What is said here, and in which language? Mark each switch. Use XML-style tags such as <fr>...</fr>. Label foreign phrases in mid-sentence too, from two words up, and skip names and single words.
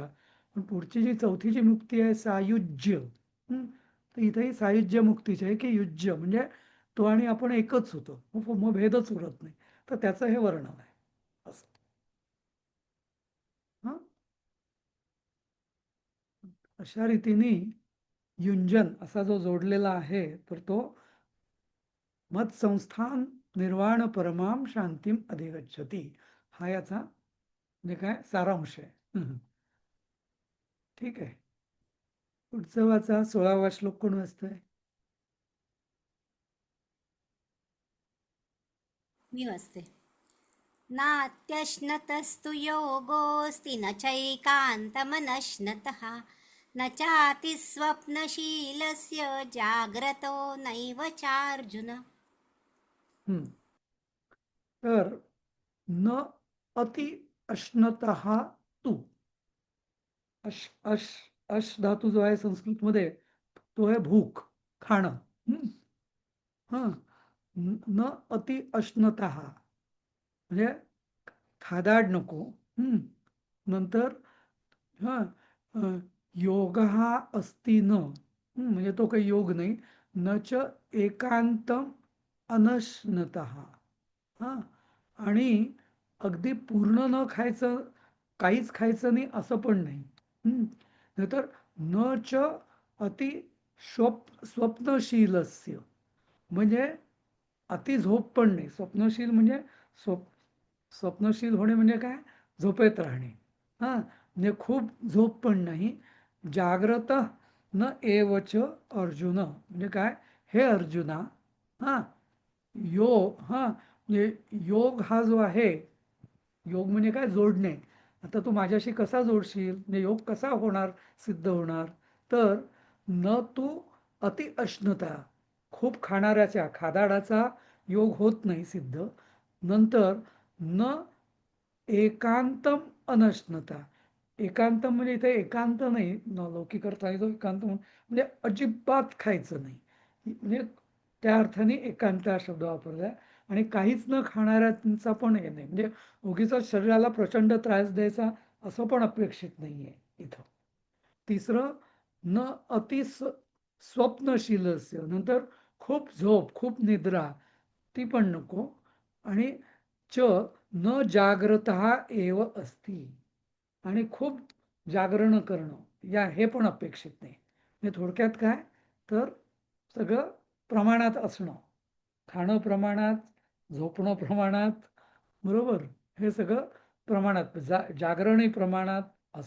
<mr>पण पुढची जी चौथी जी मुक्ती आहे सायुज्य, तर इथेही सायुज्य मुक्तीची आहे की युज्य म्हणजे तो आणि आपण एकच होतो, मग भेदच उरत नाही. तर त्याचं हे वर्णन आहे असं. हं? अशा रीतीने युंजन असा जो जोडलेला आहे, तर तो</mr> <sa>मत संस्थान निर्वाण परमाम शांतीम अधिगच्छति,</sa> <mr>हा याचा म्हणजे काय सारांश आहे. ठीक आहे. पुढचं वाचा, 16वा श्लोक कोण वाचतोय? मी वाचते.</mr> <sa>नात्यश्नतस्तु योगोऽस्ति न चैकान्तमनश्नतः न चातिस्वप्नशीलस्य जाग्रतो नैव चार्जुन.</sa> <mr>तर</mr> <sa>न अति अश्नतः</sa> <mr>तू, अश अश अश धातू जो आहे संस्कृतमध्ये, तो आहे भूक, खाणं.</mr> <sa>न अति अश्नतः</sa> <mr>म्हणजे खादाड नको. नंतर योग हा</mr> <sa>अस्ति न,</sa> <mr>म्हणजे तो काही योग नाही.</mr> <sa>न च एकांतम अनश्नतः,</sa> <mr>आणि अगदी पूर्ण न खायचं, काहीच खायचं नाही असं पण नाही.</mr> <sa>नाहीतर न च अति स्वप्नशीलस्य,</sa> <mr>म्हणजे अति झोप पण नाही. स्वप्नशील म्हणजे स्वप्नशील होणे म्हणजे काय, झोपेत राहणे. म्हणजे खूप झोप पण नाही.</mr> <sa>जाग्रत न एवच अर्जुन,</sa> <mr>म्हणजे काय, हे अर्जुना, योग म्हणजे योग हा जो आहे, योग म्हणजे काय, जोडणे. आता तू माझ्याशी कसा जोडशील, म्हणजे योग कसा होणार, सिद्ध होणार, तर</mr> <sa>न तू अति अश्नता,</sa> <mr>खूप खाणाऱ्याच्या, खादाडाचा योग होत नाही सिद्ध. नंतर</mr> <sa>न एकांतम अनश्नता,</sa> <mr>एकांतम म्हणजे इथे एकांत नाही, लौकिक अर्थाने जो एकांत म्हणजे अजिबात खायचं नाही, म्हणजे त्या अर्थाने एकांत हा शब्द वापरलाय. आणि काहीच न खाणाऱ्यांचा पण हे नाही, म्हणजे उगीच शरीराला प्रचंड त्रास द्यायचा असं पण अपेक्षित नाहीये इथं. तिसरं</mr> <sa>न अति स्वप्नशीलस्य,</sa> <mr>नंतर खूप झोप, खूप निद्रा, ती पण नको.</mr> <sa>आणि च न जाग्रत एव अस्ति,</sa> <mr>आणि खूप जागरण करणं या हे पण अपेक्षित नाही. म्हणजे थोडक्यात काय, तर सगळं प्रमाणात असणं, खाणं प्रमाणात, झोपणं प्रमाणात, बरोबर, हे सगळं प्रमाणात, जागरणही प्रमाणात असं.</mr>